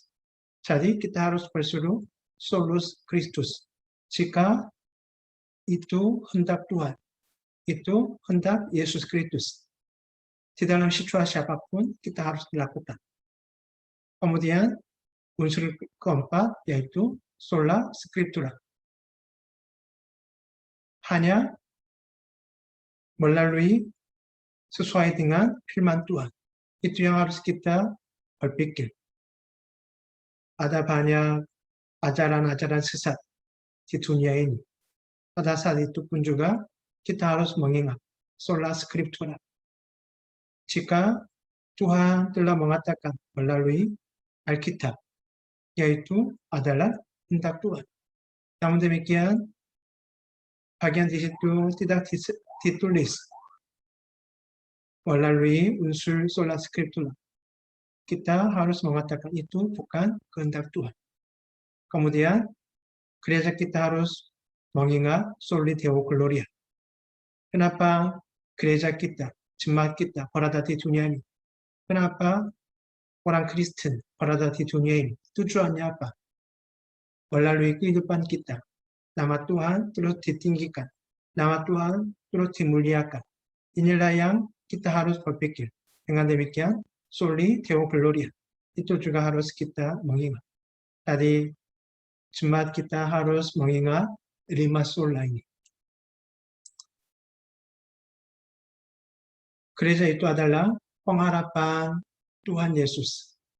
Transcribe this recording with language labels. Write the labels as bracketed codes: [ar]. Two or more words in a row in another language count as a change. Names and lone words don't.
[id] Jadi kita harus berseru [la] solus Christus. [id] Jika itu hendak Tuhan, itu hendak Yesus Kristus. Di dalam situasi apapun kita harus dilakukan. Kemudian unsur keempat yaitu [la] sola scriptura. [id] Hanya melalui sesuai dengan firman Tuhan. Itu yang harus kita berpikir. Ada banyak ajaran-ajaran sesat di dunia ini. Pada saat itu pun juga kita harus mengingat [la] sola scriptura. [id] Jika Tuhan telah mengatakan melalui Alkitab, yaitu adalah kehendak Tuhan. Namun demikian, bagian di situ tidak ditulis melalui unsur [la] sola scriptura. [id] Kita harus mengatakan itu bukan kehendak Tuhan. Kemudian gereja kita harus mengingat [la] soli deo gloria. [id] Kenapa gereja kita, jemaat kita berada di dunia ini? Kenapa orang Kristen berada di dunia ini? Tujuannya apa? Melalui kehidupan kita, nama Tuhan terus ditinggikan, nama Tuhan terus dimuliakan. Inilah yang kita harus berpikir. Dengan demikian, [la] soli deo gloria [id] itu juga harus kita mengingat. Tadi jemaat kita harus mengingat 5 sola ini. Gereja itu adalah pengharapan Tuhan Yesus.